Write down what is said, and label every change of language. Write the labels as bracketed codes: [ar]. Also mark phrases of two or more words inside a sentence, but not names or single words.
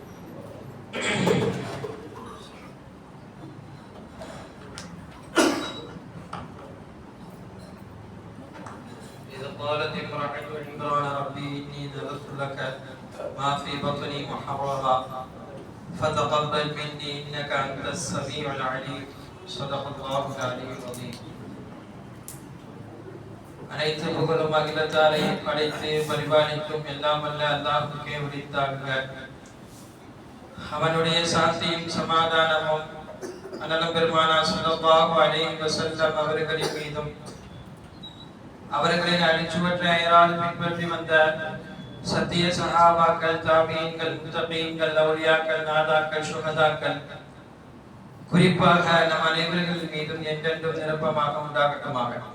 [ar] قالت امرأة عمران ربي إني نذرت لك ما في بطني محررا فتقبل مني إنك أنت السميع العليم. صدق الله العلي العظيم. [ta] அனைத்து புகழும் அகிலத்தாரை படைத்து பரிபாலிக்கும் எல்லாம் வல்ல அல்லாஹ்வுக்கே உரித்தாகுக. அவனுடைய சாந்தியும் சமாதானமும் அண்ணலும் பெருமானார் [ar] صلى الله عليه وسلم [ta] அவர்களின் மீதும் அவர்களின் அடிச்சுவற்றையரால் பின்பற்றி வந்த சத்திய சஹாபாக்கள், தாபீன்கள், முத்தகீன்கள், அவுலியாக்கள், நாதாக்கள், சுஹதாக்கள், குறிப்பாக நம் அனைவர்கள் மீதும் என்றென்றும் நிரப்பமாக உண்டாகட்டுமாக.